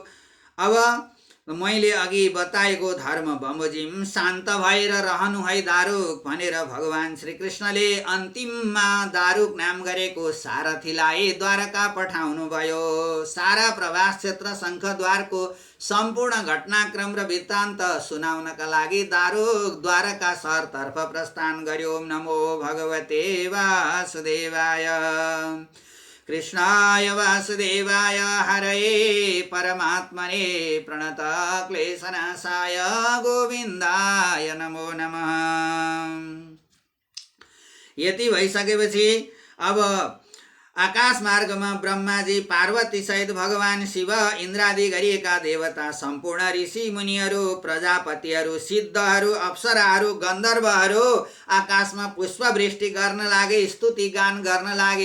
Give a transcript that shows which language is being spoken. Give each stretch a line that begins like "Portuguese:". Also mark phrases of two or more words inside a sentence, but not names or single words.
Nepali: अब मैले अघि बताएको धर्म बमोजिम शान्त भएर रहनु है दारुक भनेर भगवान श्रीकृष्णले अन्तिममा दारुक नाम गरेको सारथीलाई द्वारका पठाउनु भयो। सारा प्रवास क्षेत्र शङ्खद्वारको सम्पूर्ण घटनाक्रम र वृत्तान्त सुनाउनका लागि दारुक द्वारका सहरतर्फ प्रस्थान गर्यो।
Sanskrit: ओम नमो भगवते वासुदेवाय। कृष्णाय वासुदेवाय हरये परमात्मने प्रणत क्लेशनाशाय गोविन्दाय नमो नमः।
Nepali: यति भइसकेपछि अब आकाश मार्गमा ब्रह्माजी पार्वती सहित भगवान शिव इन्द्रादि गरिएका देवता सम्पूर्ण ऋषि मुनिहरू प्रजापतिहरू सिद्धहरू अप्सराहरू गन्धर्वहरू आकाशमा पुष्पवृष्टि गर्न लागे, स्तुति गान गर्न लागे।